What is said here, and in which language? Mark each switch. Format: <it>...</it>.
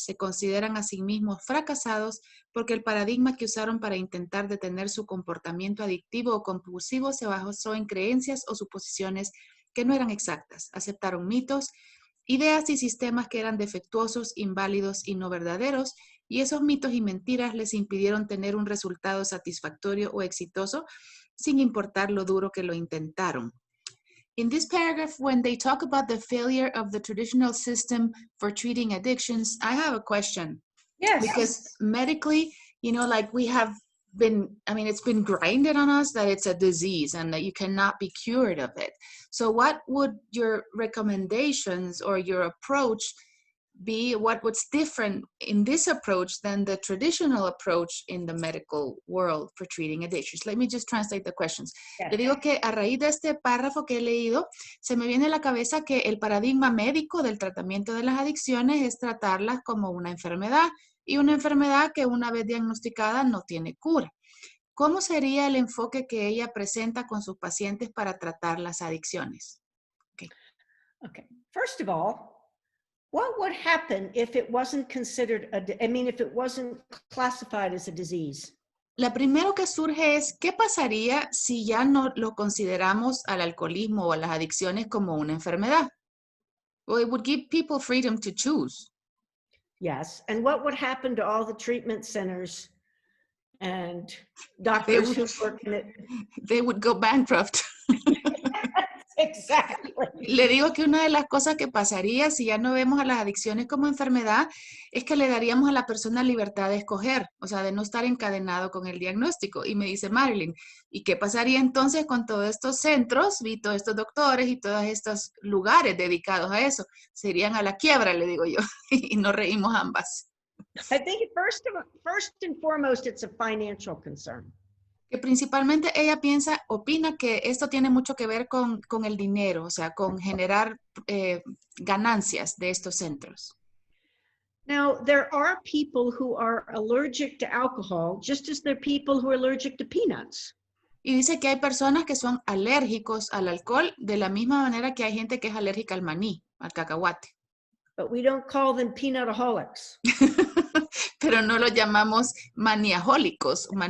<es>Se consideran a sí mismos fracasados porque el paradigma que usaron para intentar detener su comportamiento adictivo o compulsivo se basó en creencias o suposiciones que no eran exactas. Aceptaron mitos, ideas y sistemas que eran defectuosos, inválidos y no verdaderos, y esos mitos y mentiras les impidieron tener un resultado satisfactorio o exitoso, sin importar lo duro que lo intentaron.</es> <en>In this paragraph, when they talk about the failure of the traditional system for treating addictions, I have a question. Yes. Because medically, you know, like we have been, I mean, it's been grinded on us that it's a disease and that you cannot be cured of it. So what would your recommendations or your approach be what's different in this approach than the traditional approach in the medical world for treating addictions. Let me just translate the questions. Yes.</en> <es>Le digo que a raíz de este párrafo que he leído, se me viene a la cabeza que el paradigma médico del tratamiento de las adicciones es tratarlas como una enfermedad, y una enfermedad que una vez diagnosticada no tiene cura. ¿Cómo sería el enfoque que ella presenta con sus pacientes para tratar las adicciones?</es> <en>Okay. First of all, what would happen if it wasn't considered if it wasn't classified as a disease?</en> <es>La primero que surge es, ¿qué pasaría si ya no lo consideramos al alcoholismo o a las adicciones como una enfermedad?</es> <en>Well, it would give people freedom to choose. Yes. And what would happen to all the treatment centers and doctors who work in it? They would go bankrupt. Exactly.</en> <es>Le digo que una de las cosas que pasaría si ya no vemos a las adicciones como enfermedad es que le daríamos a la persona libertad de escoger, o sea, de no estar encadenado con el diagnóstico. Y me dice Marilyn, ¿y qué pasaría entonces con todos estos centros y todos estos doctores y todos estos lugares dedicados a eso? Se irían a la quiebra, le digo yo, y nos reímos ambas.</es> <en>I think first and foremost, it's a financial concern.</en> <es>Que principalmente ella opina que esto tiene mucho que ver con el dinero, o sea, con generar ganancias de estos centros.</es> <en>Now, there are people who are allergic to alcohol, just as there are people who are allergic to peanuts.</en> <es>Y dice que hay personas que son alérgicos al alcohol, de la misma manera que hay gente que es alérgica al maní, al cacahuate.</es> <en>But we don't call them peanutaholics.</en> <es>Pero no los llamamos maniajólicos.</es>